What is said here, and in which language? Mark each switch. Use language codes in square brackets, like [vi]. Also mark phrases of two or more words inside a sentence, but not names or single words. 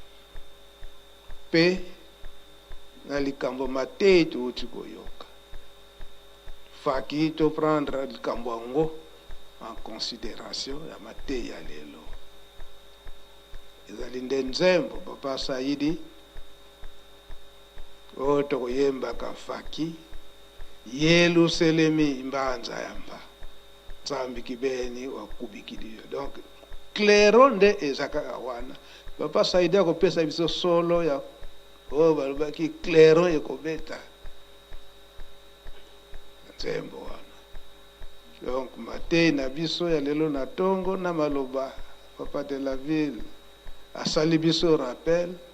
[ln] mpe na likambo matei touti koyoka faki to prendre likambo yango [fr] en considération [ln] ya matei ya lelo ezali nde nzembo papa Saidi oyo tokoyembaka faki yeluselemi mbanza yamba nzambi kibeni wakubikidio. Donc clairo nde ezaka wana papa Saidi akopesa biso solo ya oyo balobaki clairo ekobeta nzembo wana. Donc matei na biso ya lelo na tongo na maloba papa [fr] de la ville [ln] asali biso rappel